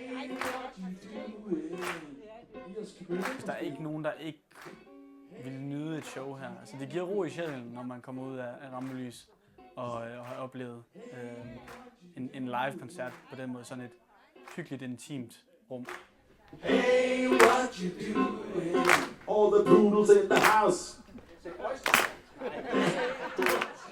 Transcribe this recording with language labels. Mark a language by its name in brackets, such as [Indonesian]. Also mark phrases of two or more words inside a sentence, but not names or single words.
[Danish] Hvis der er ikke nogen, der ikke vil nyde et show her. Altså, det giver ro i sjælen, når man kommer ud af Rampelys og har oplevet en live-koncert på den måde. Sådan et hyggeligt, intimt rum. [English] Hey, what you doing? All the poodles in the house.